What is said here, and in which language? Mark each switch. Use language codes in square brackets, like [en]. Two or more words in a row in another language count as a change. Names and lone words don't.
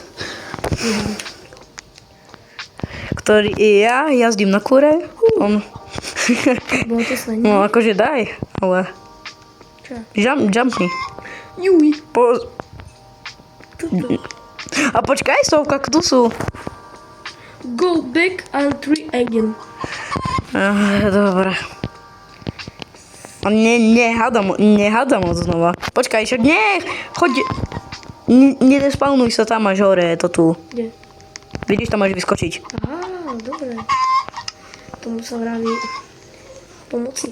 [sk] Ktorý ja jazdím na kure. On... Bolo to sledne. No akože daj, ale... Čo? Jumpni. Juj. A počkaj, sú v kaktusu. [en] Go back and try again. [sk] Dobre. On nehádam od znova. Počkaj, však nie, choď. Nedespawnuj sa tam až hore, to tu. Kde? Vidíš, tam máš vyskočiť. Á, dobre. Tomu sa vraví pomoci.